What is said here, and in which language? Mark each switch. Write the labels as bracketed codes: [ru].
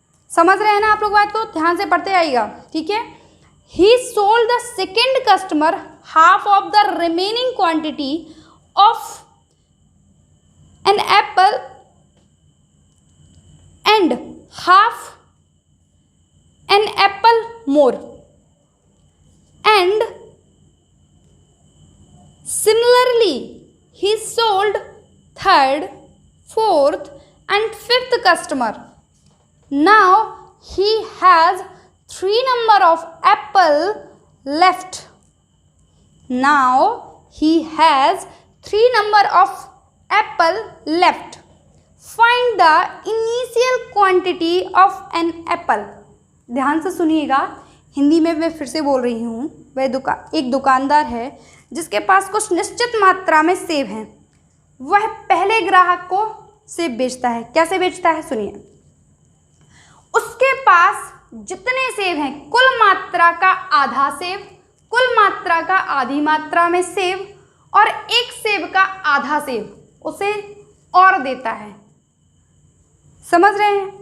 [hi] समझ रहे हैं ना आप लोग बात को? ध्यान से पढ़ते आइएगा, ठीक है। [en] He sold the second customer half of the remaining quantity of an apple and half an apple more, and similarly he sold third, fourth and fifth customer. Now he has 3 number of apple left. Now he has 3 number of apple left. Find the initial quantity of an apple. [hi] ध्यान से सुनिएगा, हिंदी में मैं फिर से बोल रही हूँ। वह एक दुकानदार है जिसके पास कुछ निश्चित मात्रा में सेब हैं। वह पहले ग्राहक को सेब बेचता है। कैसे बेचता है सुनिए। उसके पास जितने सेब हैं, कुल मात्रा का आधा सेब, कुल मात्रा का आधी मात्रा में सेब और एक सेब का आधा सेब उसे और देता है। समझ रहे हैं?